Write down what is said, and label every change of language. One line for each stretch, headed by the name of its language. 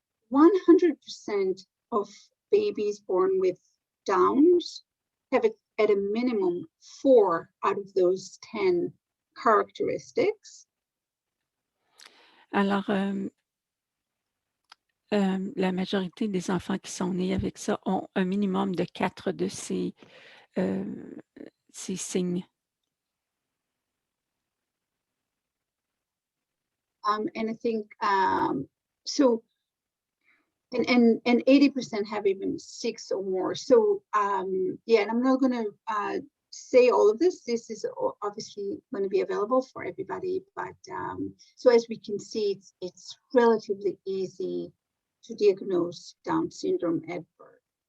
English: 100% of babies born with Downs have at a minimum 4 out of those 10 characteristics.
French: Alors, la majorité des enfants qui sont nés avec ça ont un minimum de 4 de ces signes.
English: And I think so, and 80% have even 6 or more. So yeah, and I'm not going to say all of this. This is obviously going to be available for everybody, but so as we can see, it's relatively easy to diagnose Down syndrome at birth.